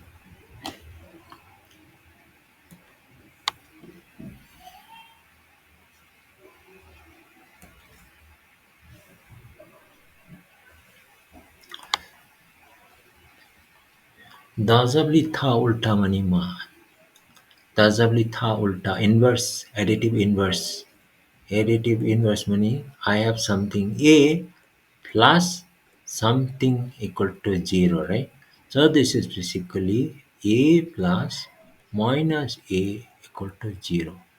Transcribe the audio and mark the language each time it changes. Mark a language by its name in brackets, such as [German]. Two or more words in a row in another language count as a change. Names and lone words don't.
[Bodo] दाजाबली था उल्टा माने मा दाजाबली था उल्टा [English] inverse additive inverse additive inverse meaning I have something A plus something equal to 0 right so this is basically A plus minus A equal to 0